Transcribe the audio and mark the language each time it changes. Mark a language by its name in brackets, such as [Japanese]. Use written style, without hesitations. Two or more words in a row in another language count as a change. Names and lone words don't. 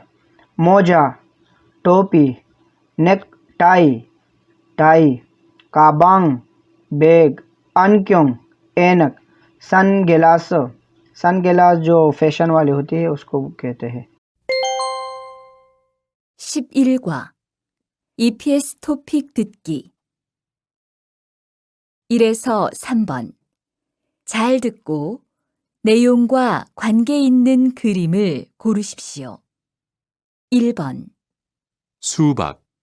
[Hindi] मोजा टोपी। [English] neck tie tie. [Hindi] काबांग बैग। अनक्योंग ऐनक। [English] sun glass, sun glass [Hindi] जो फैशन वाली होती है उसको कहते हैं। [Korean] 11과 EPS 토픽 듣기 1에서 3번 잘 듣고 내용과 관계 있는 그림을 고르십시오. 1번, 수박,